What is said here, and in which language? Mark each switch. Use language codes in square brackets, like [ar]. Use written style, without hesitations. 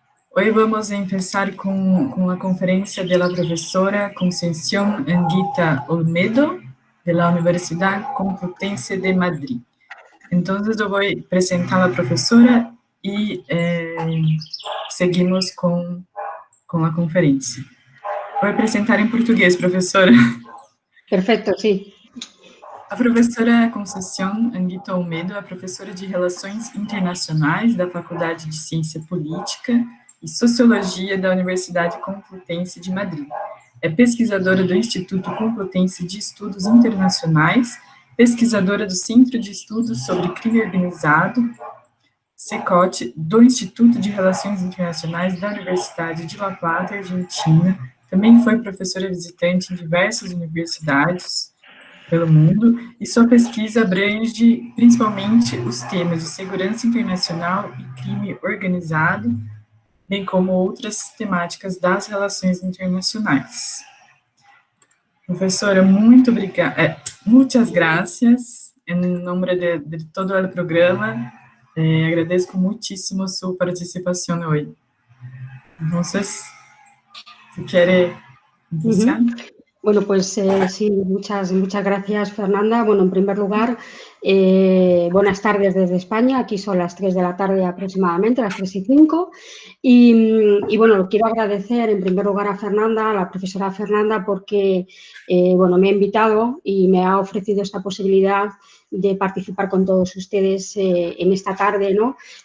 [es] Hoy vamos a empezar con la conferencia de la profesora Concepción Anguita Olmedo, de la Universidad Complutense de Madrid. Entonces, yo voy a presentar a la profesora y seguimos con la conferencia. Voy a presentar en portugués, profesora. Perfecto, sí. [pt] A professora Conceição Anguita Olmedo é professora de Relações Internacionais da Faculdade de Ciência Política e Sociologia da Universidade Complutense de Madrid. É pesquisadora do Instituto Complutense de Estudos Internacionais, pesquisadora do Centro de Estudos sobre Crime Organizado, CECOT, do Instituto de Relações Internacionais da Universidade de La Plata, Argentina. Também foi professora visitante em diversas universidades pelo mundo, e sua pesquisa abrange principalmente os temas de segurança internacional e crime organizado, bem como outras temáticas das relações internacionais. Professora, muito obrigada, muitas gracias, em nome de todo o programa, agradeço muitíssimo sua participação hoje. Então, se quer iniciar. [es] Bueno, pues sí, muchas gracias, Fernanda. Bueno, en primer lugar, buenas tardes desde España. Aquí son las 3 de la tarde aproximadamente, las 3:05. Y bueno, quiero agradecer en primer lugar a Fernanda, a la profesora Fernanda, porque bueno, me ha invitado y me ha ofrecido esta posibilidad de participar con todos ustedes en esta tarde, ¿no?